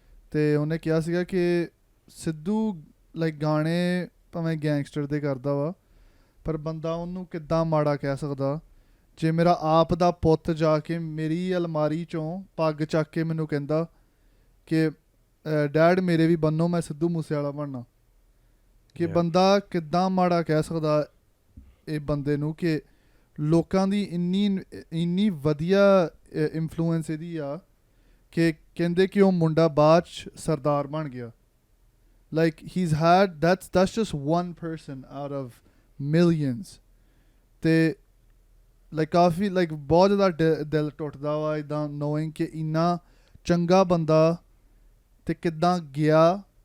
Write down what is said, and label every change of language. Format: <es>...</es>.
<pa>ਤੇ ਉਹਨੇ ਕਿਹਾ ਸੀਗਾ ਕਿ ਸਿੱਧੂ ਲਾਈਕ ਗਾਣੇ ਭਾਵੇਂ ਗੈਂਗਸਟਰ ਦੇ ਕਰਦਾ ਵਾ ਪਰ ਬੰਦਾ ਉਹਨੂੰ ਕਿੱਦਾਂ ਮਾੜਾ ਕਹਿ ਸਕਦਾ ਜੇ ਮੇਰਾ ਆਪ ਦਾ ਪੁੱਤ ਜਾ ਕੇ ਮੇਰੀ ਅਲਮਾਰੀ ਚੋਂ ਪੱਗ ਚੱਕ ਕੇ ਮੈਨੂੰ ਕਹਿੰਦਾ ਕਿ ਡੈਡ ਮੇਰੇ ਵੀ ਬੰਨੋ, ਮੈਂ ਸਿੱਧੂ ਮੂਸੇਵਾਲਾ ਬਣਨਾ. ਕਿ ਬੰਦਾ ਕਿੱਦਾਂ ਮਾੜਾ ਕਹਿ ਸਕਦਾ ਇਹ ਬੰਦੇ ਨੂੰ ਕਿ ਲੋਕਾਂ ਦੀ ਇੰਨੀ ਵਧੀਆ ਇਨਫਲੂਐਂਸ ਇਹਦੀ ਆ ਕਿ ਕਹਿੰਦੇ ਕਿ ਉਹ ਮੁੰਡਾ ਬਾਅਦ 'ਚ ਸਰਦਾਰ ਬਣ ਗਿਆ.</pa> <en>Like he's had that's just one person out of millions.</en> <pa>ਤੇ ਲਾਈਕ ਕਾਫੀ ਲਾਈਕ ਬਹੁਤ ਜ਼ਿਆਦਾ ਦਿਲ ਟੁੱਟਦਾ ਵਾ ਇੱਦਾਂ knowing ਕਿ ਇੰਨਾ ਚੰਗਾ ਬੰਦਾ ਤੇ ਕਿੱਦਾਂ ਗਿਆ.</pa>